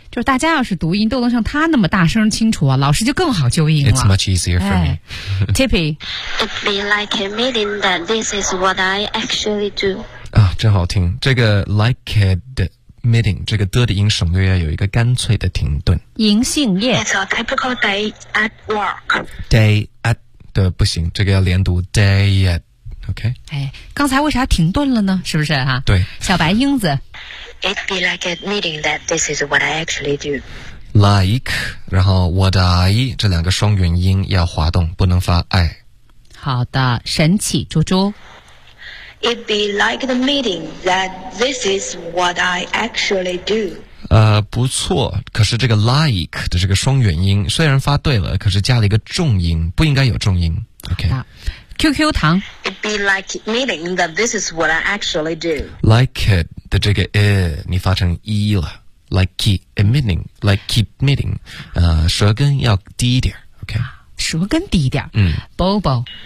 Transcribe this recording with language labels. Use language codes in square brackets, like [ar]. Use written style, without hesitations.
[zh] 就是大家要是读音都能像他那么大声清楚啊，老师就更好纠音了。 [en] It's much easier for me. Tippy, it be like admitting that this is what I actually do. [zh] 啊，真好听，这个 [en] like admitting [zh] 这个的音省略要有一个干脆的停顿。银杏叶 [en] ，It's a typical day at work. Day at [zh] 的不行，这个要连读 [en] day at。 [zh] OK，哎，刚才为啥停顿了呢？是不是哈、啊？对，小白英子 [en] ，It be like admitting that this is what I actually do. [zh] Like， 然后 [en] what I [zh] 这两个双元音要滑动，不能发 I。好的，神奇猪猪 [en] ，It be like admitting that this is what I actually do. [zh] 不错，可是这个 like 的这个双元音虽然发对了，可是加了一个重音，不应该有重音。 [en] OK。 [zh] QQ 糖 [en] It be like admitting that this is what I actually do. Like it 的这个 i 你发成 e 了 Like keep admitting Like keep admitting [zh] 舌根要低一点 [en] OK [zh] 舌根低一点嗯 Bobo